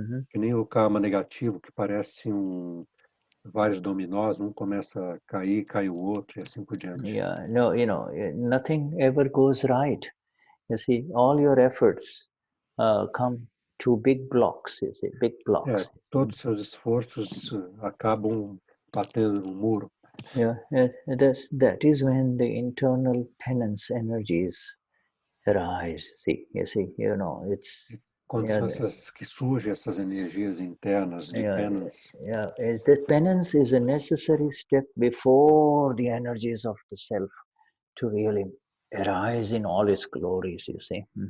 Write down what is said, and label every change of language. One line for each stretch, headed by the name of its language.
Portuguese: Que nem o karma negativo, que parece vários dominós, um começa a cair, cai o outro, e assim por diante.
English: Yeah, no, nothing ever goes right. You see, all your efforts come to big blocks, you see, big blocks.
Portuguese: Todos os seus esforços acabam batendo no muro.
English: Yeah, that is when the internal penance energies arise. You see, it's...
Portuguese: Quando são que surgem essas energias internas de penance.
English: Yeah, the penance is a necessary step before the energies of the self to really arise in all its glories, you see.